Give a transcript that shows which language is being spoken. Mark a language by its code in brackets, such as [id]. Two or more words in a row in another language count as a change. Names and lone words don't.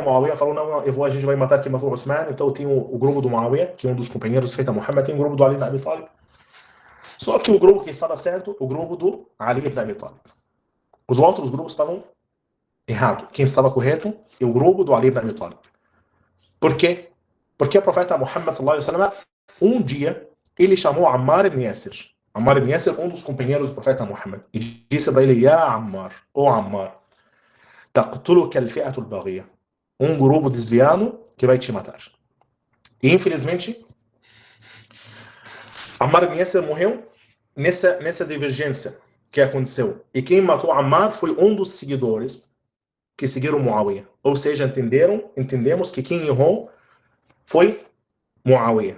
[pt] Muawiyah falou, não, a gente vai matar quem matou Osman. Então tem o grupo do Muawiyah, que é um dos companheiros feita Muhammad, tem o grupo do Ali ibn Abi Talib. Só que o grupo que estava certo, o grupo do Ali ibn Abi Talib. Os outros grupos estavam errados. Quem estava correto é o grupo do Ali ibn Abi Talib. Por quê? Porque o profeta Muhammad [ar] صلى الله عليه وسلم, [pt] um dia, ele chamou Ammar ibn Yasir. Ammar ibn Yasir, um dos companheiros do profeta Muhammad. E disse para ele, [ar] يا عمار, ô Ammar, تقتلك الفئة الباغية. [pt] Um grupo desviado que vai te matar. E infelizmente, Ammar ibn Yasir morreu nessa divergência que aconteceu. E quem matou Ammar foi um dos seguidores que seguiram Muawiyah. Ou seja, entendemos que quem errou foi Muawiyah.